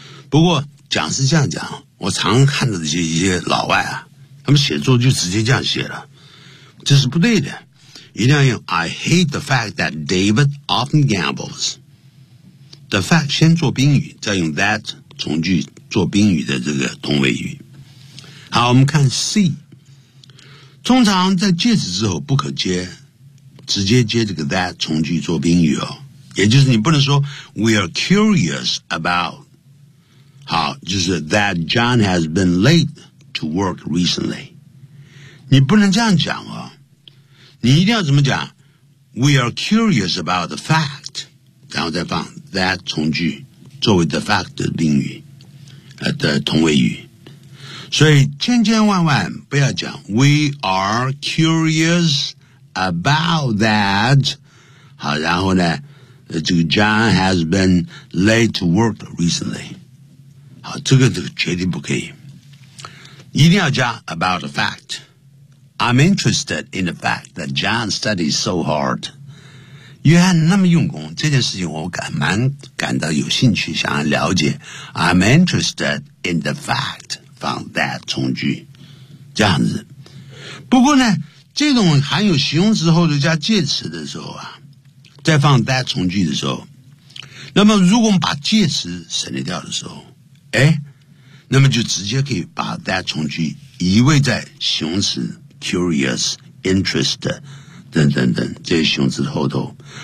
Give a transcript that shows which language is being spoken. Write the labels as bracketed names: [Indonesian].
[Chinese] 不过讲是这样讲我常看到的一些老外啊他们写作就直接这样写了。这是不对的。一定要用 [English] I hate the fact that David often gambles. [Chinese] The fact 先做宾语再用 that 从句做宾语的这个同位语。好我们看 C。通常在介词之后不可接直接接这个 that 从句做宾语哦。也就是你不能说 [English] We are curious about. [Chinese] 好就是 [English] that John has been late to work recently. [Chinese] 你不能这样讲哦。你一定要怎么讲 ? [English] We are curious about the fact, [Chinese] 然后再放 that 从句作为 the fact 的宾语的同位语。所以千千万万不要讲 , [English] We are curious about that, [Chinese] 好然后呢这个 [English] John has been late to work recently, [Chinese] 好这个绝对不可以。一定要讲 [English] about the fact,I'm interested in the fact that John studies so hard. [Chinese] 约翰那么用功，这件事情我蛮感到有兴趣，想要了解。 [English] I'm interested in the fact, [Chinese] 放 that 从句，这样子。不过呢，这种含有形容词后头加介词的时候啊，在放 that 从句的时候，那么如果我们把介词省略掉的时候，哎，那么就直接可以把 that 从句移位在形容词 curious、interest 等等等这些形容词后头。